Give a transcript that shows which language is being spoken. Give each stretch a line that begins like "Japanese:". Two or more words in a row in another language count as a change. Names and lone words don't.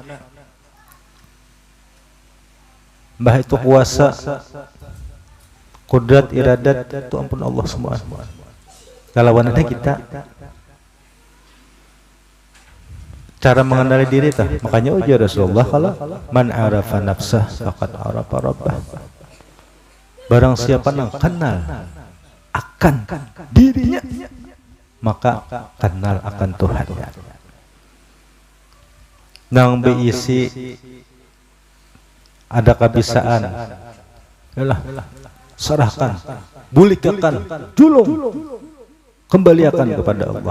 Banjar: Mbah itu kuasa, kudrat, iradat itu ampun Allah semua. Lawanannya kita. Cara mengenali diri tah. Makanya ujar Rasulullah kalau
Arabic: من عرف نفسه فقد عرف ربه.
Banjar: Barang siapa yang kenal akan dirinya, maka kenal akan Tuhan. Nang beisi ada kebisaan, yalah, serahkan, bulikakan, julung, kembalikan kepada Allah.